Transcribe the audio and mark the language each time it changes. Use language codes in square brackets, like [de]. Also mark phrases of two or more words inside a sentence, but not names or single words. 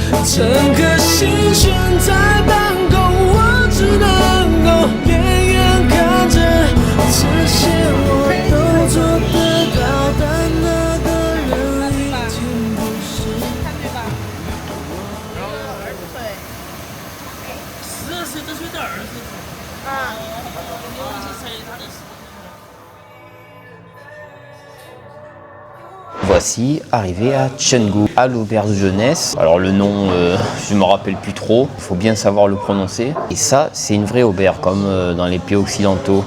[zh] 整颗心悬在半空，我只能够远远看着这些我都做得到，但那个人已经不是。12岁都是他儿子。 [fr] Voici arrivé à Chenggu, à l'auberge jeunesse. Alors le nom, je ne me rappelle plus trop, il faut bien savoir le prononcer. Et ça, c'est une vraie auberge, comme dans les pays occidentaux.